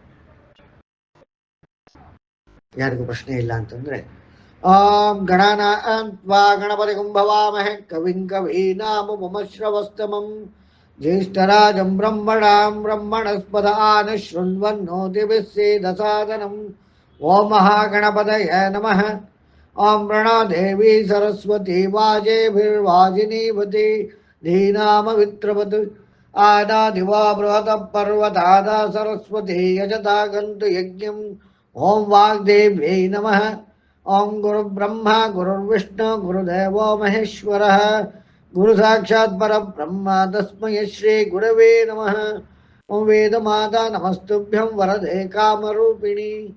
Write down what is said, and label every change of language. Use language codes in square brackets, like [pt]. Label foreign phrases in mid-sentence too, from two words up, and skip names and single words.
[kn] ಯಾರಿಗೂ ಪ್ರಶ್ನೆ ಇಲ್ಲ ಅಂತಂದ್ರೆ [sa] ಗಣಾನಾನ್ವಾ ಗಣಪತಿ ಕುಂಭವಾಮಹೆ ಕವಿಂ ಕವೀನಾಮುಪಮಶ್ರವಸ್ತಮಂ ಜ್ಯೇಷ್ಠರಾಜಂ ಬ್ರಹ್ಮಣಾಂ ಬ್ರಹ್ಮಣಸ್ಪದಾನ ಶೃಣ್ವನ್ನೋತಿಭಿಸ್ಸೇದಸಾದನಂ. ಓಂ ಮಹಾಗಣಪತಯೇ ನಮಃ. ಓಂ ಪ್ರಣೋ ದೇವಿ ಸರಸ್ವತಿ ವಾಜೇಭಿರ್ವಾಜಿನೀವತಿ ಧೀನಾಮವಿತ್ರವತ್. ಆದಾದಿವಾ ಬೃಹತಃ ಪರ್ವತಾದ ಸರಸ್ವತಿ ಯಜತಾ ಗಂತು ಯಜ್ಞಂ. ಓಂ ವಾಗ್ದೇವ್ಯೈ ನಮಃ. ಓಂ ಗುರು ಬ್ರಹ್ಮ ಗುರುರ್ವಿಷ್ಣು ಗುರುದೇವೋ ಮಹೇಶ್ವರಃ. ಗುರು ಸಾಕ್ಷಾತ್ ಪರಬ್ರಹ್ಮ ತಸ್ಮೈ ಶ್ರೀ ಗುರವೇ ನಮಃ. ಓಂ ವೇದಮಾತಾ ನಮಸ್ತುಭ್ಯಂ ವರದೆ ಕಾಮರೂಪಿಣಿ.